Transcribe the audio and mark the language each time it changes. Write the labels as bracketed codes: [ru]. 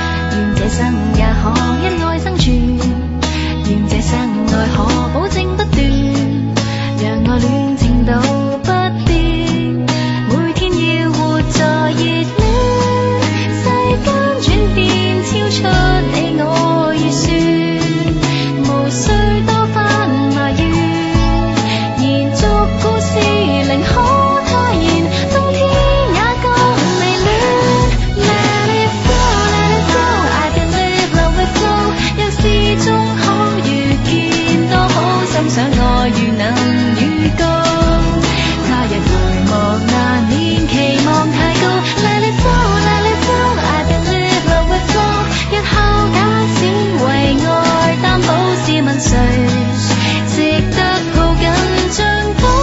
[yue] 願這生也可因愛生存，願這生愛可保證不斷，讓愛戀程度不變，每天要活在熱戀，世間轉變超出你我預算，無需多番埋怨，延續故事寧可他言，冬天也更美戀。 [en] Let it flow, let it flow, I believe love will flow。 [yue] 若是終可遇見，多好，心想愛如能預告。他日回望難免期望太高。 [en] Let it flow, let it flow, I believe love will flow。 [yue] 日後假使為愛擔保，試問誰值得抱緊像風？